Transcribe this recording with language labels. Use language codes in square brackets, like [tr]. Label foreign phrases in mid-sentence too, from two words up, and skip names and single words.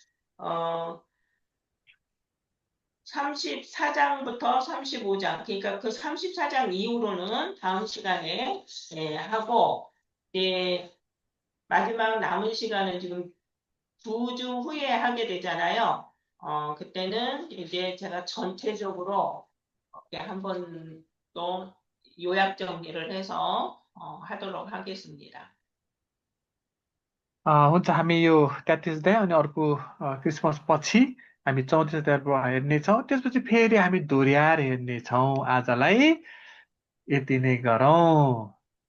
[ko] 34장부터 35장, 그러니까 그 34장 이후로는 다음 시간에 하고, 마지막 남은 시간은 지금 2주 후에 하게 되잖아요. 그때는 이제 제가 전체적으로 한번 또 요약 정리를 해서 하도록 하겠습니다. [ne] हुन्छ हामी यो 33 अध्याय अनि अर्को क्रिसमस पछि हामी 34 अध्यायबाट हेर्नेछौँ त्यसपछि फेरि हामी दोहोऱ्याएर हेर्नेछौँ। आजलाई यति नै गरौँ।